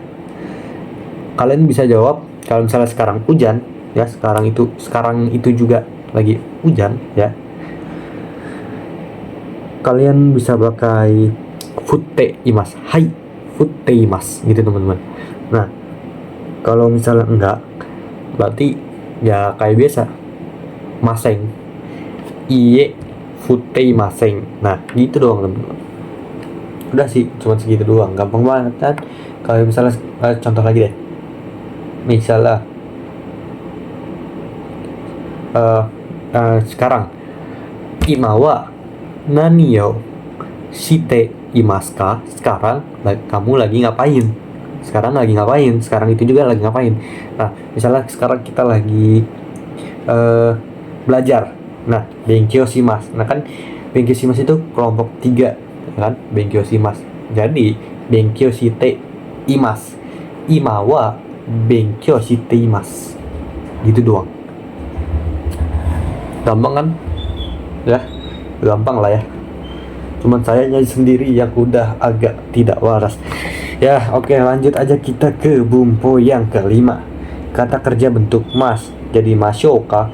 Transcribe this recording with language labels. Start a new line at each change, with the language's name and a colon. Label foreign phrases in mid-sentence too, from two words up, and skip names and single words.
Indonesian: Kalian bisa jawab kalau misalnya sekarang hujan ya, sekarang itu juga lagi hujan ya. kalian bisa pakai
Japanese: 降っています、はい降っています
Indonesian: gitu teman-teman. Nah kalau misalnya enggak, berarti ya kayak biasa,
Japanese: ません、いいえ降ってません.
Indonesian: Nah gitu doang teman-teman. Udah sih, cuma segitu doang, gampang banget kan. Kalau misalnya contoh lagi deh, misalnya sekarang
Japanese: 今は何を していますか,
Indonesian: sekarang kamu lagi ngapain, sekarang itu juga lagi ngapain. Nah misalnya sekarang kita lagi belajar, nah
Japanese: 勉強します,
Indonesian: nah kan
Japanese: 勉強します
Indonesian: itu kelompok 3 kan,
Japanese: 勉強します, jadi 勉強しています、今は勉強しています,
Indonesian: gitu doang. Gampang kan ya, gampang lah ya, cuman sayanya sendiri yang udah agak tidak waras ya. Oke, lanjut aja kita ke bumpo yang kelima, kata kerja bentuk mas, jadi masyoka.